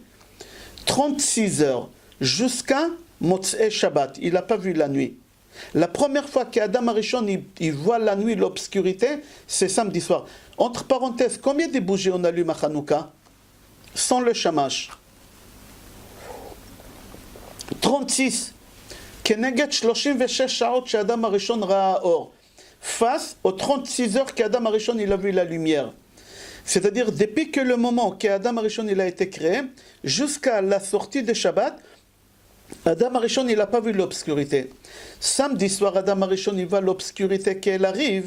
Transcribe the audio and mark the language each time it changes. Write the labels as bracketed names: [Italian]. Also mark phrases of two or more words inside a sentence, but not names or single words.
[French] 36 heures. Jusqu'à [Hebrew] מוצאי שבת. [French] Il n'a pas vu la nuit. La première fois qu'Adam Arishon, il voit la nuit, l'obscurité, c'est samedi soir. Entre parenthèses, combien de bougies on allume à Hanouka? Sans le shamash. 36. [Hebrew] כנגד 36 שעות שאדם הראשון ראה אור. [French] Face aux 36 heures qu'Adam Arishon il a vu la lumière. C'est-à-dire depuis que le moment qu'Adam Arishon il a été créé, jusqu'à la sortie de Shabbat, Adam Arishon il n'a pas vu l'obscurité. Samedi soir, Adam Arishon il voit l'obscurité qu'elle arrive.